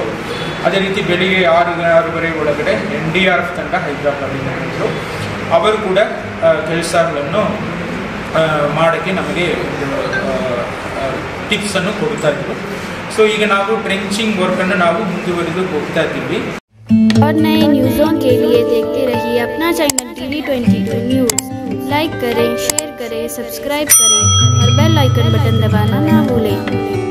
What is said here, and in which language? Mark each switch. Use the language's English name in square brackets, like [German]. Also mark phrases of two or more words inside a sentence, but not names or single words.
[Kannada] ಅದೇ ರೀತಿ ಬೆಳಿಗ್ಗೆ 6 ಒಳಗಡೆ NDRF ತಂಡ ಹೈದರಾಬಾದಿಂದ ಬಂದರು. ಅವರು ಕೂಡ ಕೆಲಸಗಳನ್ನು ಮಾಡೋಕ್ಕೆ ನಮಗೆ ಟಿಪ್ಸನ್ನು ಕೊಡ್ತಾ ಇದ್ರು. ಸೊ ಈಗ ನಾವು [English] trenching work [Kannada] ನಾವು ಮುಂದುವರಿದು ಹೋಗ್ತಾ ಇದ್ದೀವಿ. [Hindi] और नए न्यूज़ों के लिए देखते रहिए अपना चैनल TV22 न्यूज़। लाइक करें, शेयर करें, सब्सक्राइब करें और [English] bell icon button [Hindi] दबाना ना भूलें।